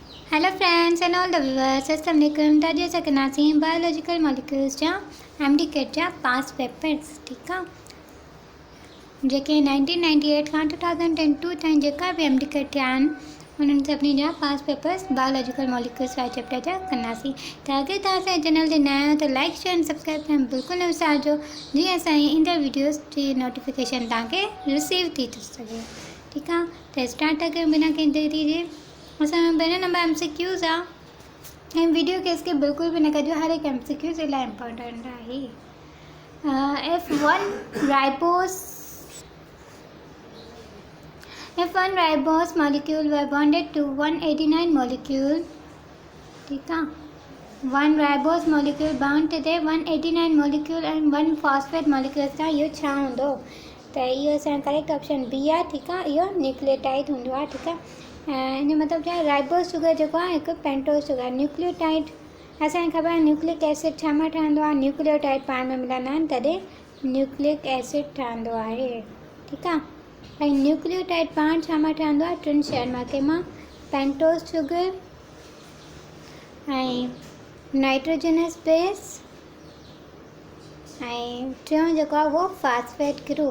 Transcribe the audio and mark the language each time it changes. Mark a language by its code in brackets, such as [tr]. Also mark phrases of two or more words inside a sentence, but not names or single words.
[en] Hello friends and all the viewers, [sd] अस्सलाम वालेकुम। ताजी सकनासी [en] biological molecules [sd] जा एमडीकेट जा [en] past papers [sd] ठीक आहे जेके 1998 खां 2002 ताईं जेका बि एमडीकेट थिया आहिनि उन्हनि सभिनी जा [en] past papers biological molecules [sd] वारे चैप्टर जा कंदासीं। त अगरि तव्हां असांजे चैनल ते नया आहियो त [en] like share and subscribe [sd] करणु बिल्कुलु न विसारिजो जीअं असांजी ईंदड़ वीडियोस जी नोटिफिकेशन तव्हांखे रिसीव थी सघे ठीकु आहे। त स्टार्ट था कयूं बिना कंहिं देरी जे। असां पहिरें नंबर MCQs आहे ऐं वीडियो खे स्किप बिल्कुलु बि न कजो, हर हिकु MCQs इलाही इम्पोर्टेंट आहे। [en] If one ribose molecule were bonded to 189 molecule [sd] ठीक आहे [en] one ribose molecule bound to the 189 molecule and one phosphate molecule [sd] सां इहो छा हूंदो? त इहो असांजो [en] correct option B [sd] आहे ठीकु आहे। इहो न्यूक्लियोटाइड हूंदो आहे ठीकु आहे। इन जो मतिलबु छा आहे, [en] ribose sugar [sd] जेको आहे हिकु [en] pentose sugar. [sd] न्यूक्लियोटाइड असांखे ख़बर आहे [en] nucleic acid [sd] छा मां ठहंदो आहे, न्यूक्लियोटाइड पाण में मिलंदा आहिनि तॾहिं [en] nucleic acid [sd] ठहंदो आहे ठीकु आहे। ऐं न्यूक्लियोटाइड पाण छा मां ठहंदो आहे, टिनि शयुनि मां, कंहिंमां [en] pentose sugar [sd] ऐं [en] nitrogenous base [sd] ऐं टियों जेको आहे उहो [en] phosphate group.